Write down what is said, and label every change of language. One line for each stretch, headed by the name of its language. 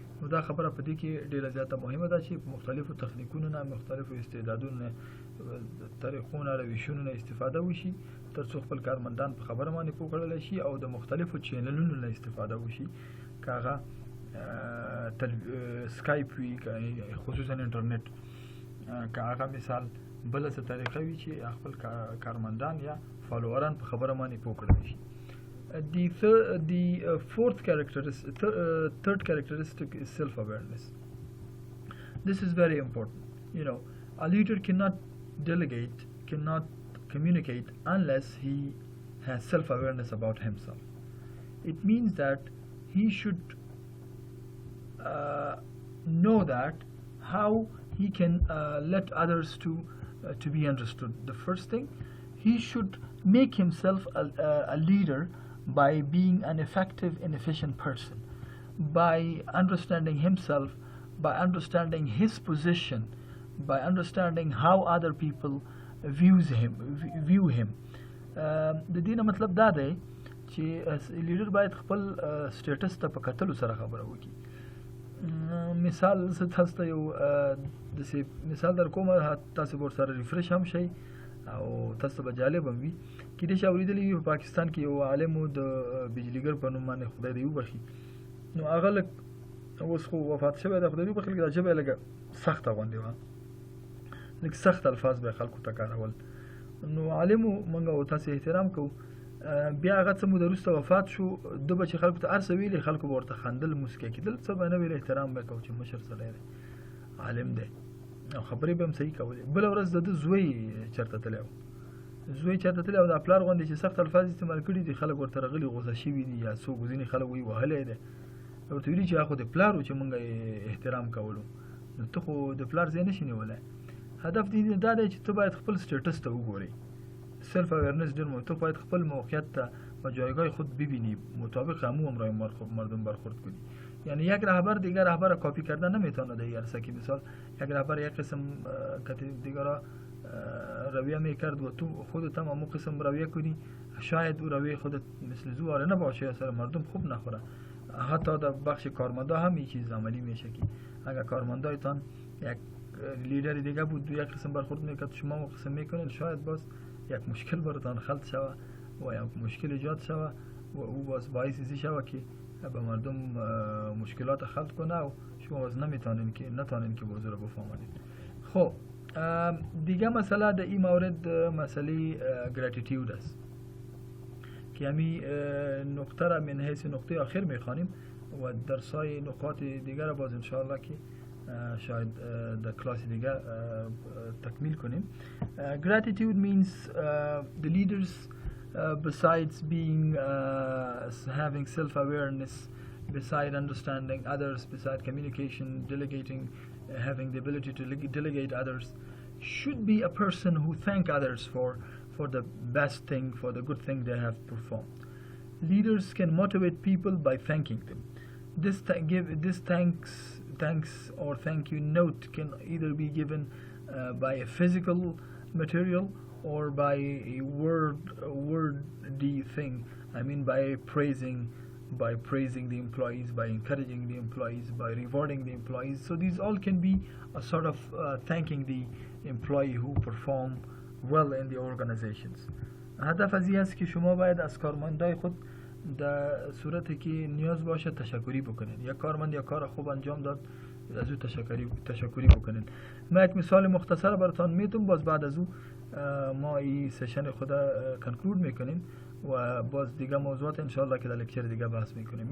Pashto: نو دا خبره په دې کې ډېره زیاته مهمه ده چې په مختلفو تخنیکونو نه، مختلفو استعدادونو نه، طریقو نه، روشونو نه استفاده وشي تر څو خپل کارمندان په خبره باندې پوه کړلی شي، او د مختلفو چینلونو نه استفاده وشي که هغه سکایپ وي، خصوصا انټرنیټ، که هغه مثال بله څه طریقه وي چې خپل کارمندان یا فالووران په خبره باندې پوه کړلی شي.
English: The third characteristic is self-awareness. This is very important. You know, a leader cannot delegate, cannot communicate unless he has self-awareness about himself. It means that he should know that how he can let others to be understood. The first thing, he should make himself a leader by being an effective and efficient person, by understanding himself, by understanding his position, by understanding how other people view him.
Pashto: د دې نه مطلب دا دی چې لیډر باید خپل سټیټس ته په کتلو سره خبره وکړي. مثال زه تاسو ته یو داسې مثال در کوم، تاسو به ورسره ریفرش هم شئ او تاسو ته به جالب هم وي. کېدای شي اورېدلی وي په پاکستان کې یو عالم و د بجلیګر په نوم باندې، خدای دې وبخي. نو هغه لږ اوس خو وفات شوی ده، خدای دې وبخي، دا ژبه یې لږه سخته غوندې وه، لږ سخت الفاظ به یې خلکو ته کارول. نو عالم و، موږ او تاسې احترام کوو. بیا هغه څه موده وروسته وفات شو. ده به چې خلکو ته هر څه ویلې، خلکو به ورته خندل، موسکی کېدل، څه به نه ویل، احترام به یې کوو چې مشر سړی دی، عالم دی، او خبرې به هم صحیح کولې. بله ورځ د ده زوی چېرته تللی و، او د پلار غوندې چې سخت الفاظ استعمال کړي دي، خلک ورته راغلي، غوسه شوي دي، یا څوک ځینې خلک وایي وهلی دی. ورته ویلي چې هغه خو د پلار و چې موږ یې احترام کولو، نو ته خو د پلار ځای نه شي نیولی. هدف دې دا دی چې ته باید خپل سټیټس ته وګورې.
Persian: سلف اویرنس ډېر مهم. تو باید خپل موقعیت تا و جایگاه خود ببینی، مطابق همون امرای مردم برخورد کنی. یعنی یک رهبر دیگر رهبر کاپی کردن نمیتونه در عرصه که مثال یک رهبر یک قسم دیگر رویه میکرد و تو خودت هم همون قسم رویه کنی، شاید او رویه خودت مثل زواره نباشه، اثر مردم خوب نخوره. حتی در بخش کارمندا هم این چیز عملی میشه که اگر کارمندایتان یک لیدر دیگه بود یک قسم برخورد میکرد، شما اون قسم میکنید، شاید باز یک مشکل براتان خلط شوه و یک مشکل ایجاد شود و او باز باعث ازی شود که به مردم مشکلات خلق کنه و شما باز نتانین که موضوع رو بفهمانید. خب دیگه مسئله در این مورد مسئله گراتیتیود است که همی نقطه را من حیث نقطه آخر میخوانیم و در سای نقاط دیگر باز انشاءالله که شاید در کلاس دیگر تکمیل کنیم.
English: Gratitude means the leaders besides being having self-awareness, beside understanding others, beside communication, delegating, having the ability to delegate others, should be a person who thank others for the best thing, for the good thing they have performed. Leaders can motivate people by thanking them. This thanks or thank you note can either be given by a physical material or by a wordy thing. I mean by praising the employees, by encouraging the employees, by rewarding the employees. So these all can be a sort of thanking the employee who perform well in the organizations.
Persian: هدف از این است که شما باید از کارمندای خود در صورتی که نیاز باشه تشکری بکنین. یک کارمند یا کار خوب انجام داد از او تشکری بکنین. من یک مثال مختصر براتون میتونم، باز بعد از او ما این سشن خود کنکلود میکنیم و باز دیگه موضوعات انشاءالله که در لکچر دیگه بحث میکنیم.